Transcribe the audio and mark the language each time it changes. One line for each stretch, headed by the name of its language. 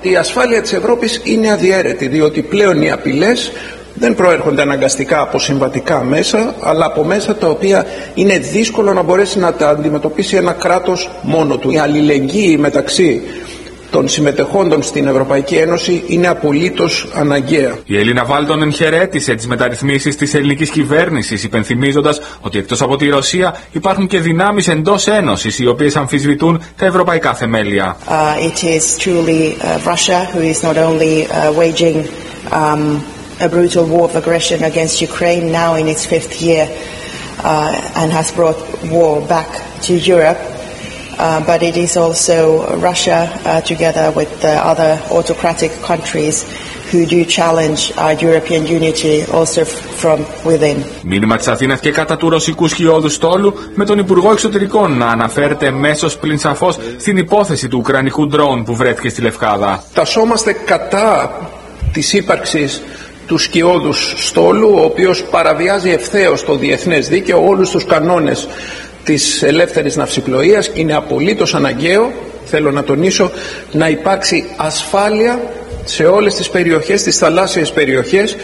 Greek: Η ασφάλεια της Ευρώπης είναι αδιαίρετη διότι πλέον οι απειλές δεν προέρχονται αναγκαστικά από συμβατικά μέσα, αλλά από μέσα τα οποία είναι δύσκολο να μπορέσει να τα αντιμετωπίσει ένα κράτος μόνο του. Η αλληλεγγύη μεταξύ των συμμετεχόντων στην Ευρωπαϊκή Ένωση είναι απολύτως αναγκαία. Η Ελίνα Βάλτον εγχαιρέτησε τις μεταρρυθμίσεις της ελληνικής κυβέρνησης, υπενθυμίζοντας ότι εκτός από τη Ρωσία υπάρχουν και δυνάμεις εντός Ένωσης οι οποίες αμφισβητούν τα ευρωπαϊκά θεμέλια.
English: A brutal war of aggression against Ukraine now in its fifth year and has brought war back to Europe. But it is also Russia together with the other autocratic countries who do challenge our European unity also from within.
Greek: Μήνυμα της Αθήνας και κατά του ρωσικού σχιώδου στόλου με τον Υπουργό Εξωτερικών να αναφέρεται μέσος πλην σαφώς στην υπόθεση του ουκρανικού ντρόν που βρέθηκε στη Λευκάδα. Τασόμαστε κατά της ύπαρξης του σκιώδους στόλου, ο οποίος παραβιάζει ευθέως το διεθνές δίκαιο, όλους τους κανόνες της ελεύθερης ναυσιπλοείας, και είναι απολύτως αναγκαίο, θέλω να τονίσω, να υπάρξει ασφάλεια σε όλες τις περιοχές, τις θαλάσσιες περιοχές.